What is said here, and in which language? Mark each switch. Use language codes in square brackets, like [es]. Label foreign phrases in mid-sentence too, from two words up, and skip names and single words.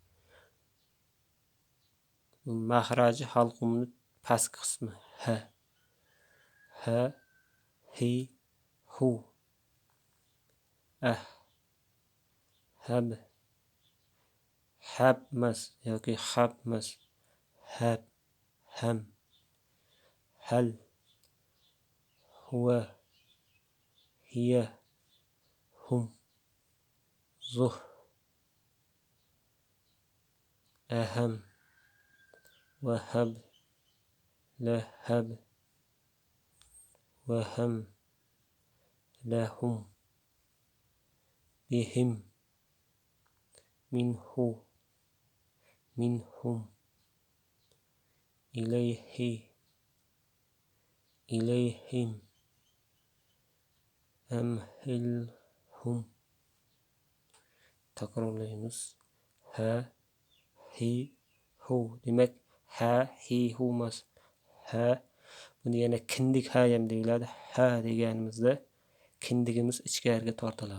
[uz] Bu mahraji halqumning pastki qismi ha, hi, hu, hab, habmas yoki habmas, hab, ham, hal, [ar] هو، هي، هم، زه, أهم، وهب، لهب، وهم، لهم، بهم، منه، منهم، إليه، إليهم, minhum, ilayhi, ilayhim, أمهلهم. [uz] Takrorlaymiz. Ha, hi, hu. Demak, ha, hi, hu emas. Ha, buni yana kindik ha ham deyiladi. Ha deganimizda kindigimiz ichkariga tortiladi.